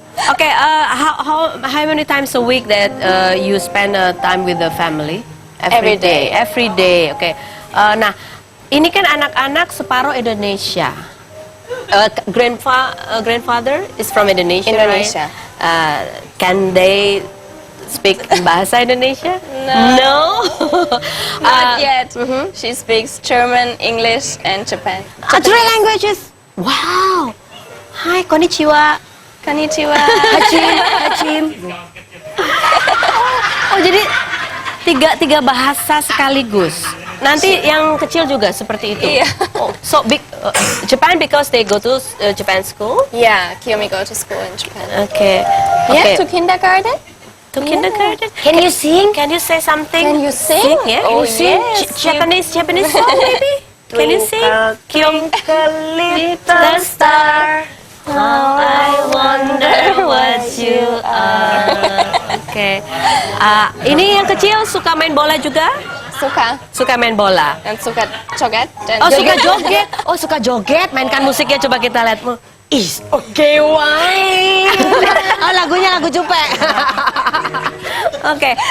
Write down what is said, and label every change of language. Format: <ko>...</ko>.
<en>Oke, how many times a week that you spend time with the family? Every day. Oke.</en> <id>Nah, ini kan anak-anak separuh Indonesia.</id> <en>Grandfather is from Indonesia, Indonesia. right? Can they speak bahasa Indonesia? No. Not yet. She speaks German, English, and Japan. Three languages. Wow.</en> <ja>Hai, konnichiwa. Konnichiwa. Hachim.</ja> <id>Oh, jadi tiga bahasa sekaligus. Nanti yang kecil juga seperti itu. Iya.</id> <en>Oh, so big Japan because they go to Japan school. Yeah, Kiyomi go to school in Japan. Okay. Yeah, to kindergarten. To kindergarten. Can you sing? Can you say something? Can you sing? Yeah. Oh, Can you sing? yes. Japanese song maybe. Can you sing? Twinkle little star. How I wonder what you are.</en> <id>Oke. Ini yang kecil suka main bola juga? Suka main bola. Dan suka joget. Dan Oh, suka joget. Oh, suka joget. Mainkan musiknya, coba kita lihat. Oke, why? Oh, lagunya lagu Cupe. Oke.</id>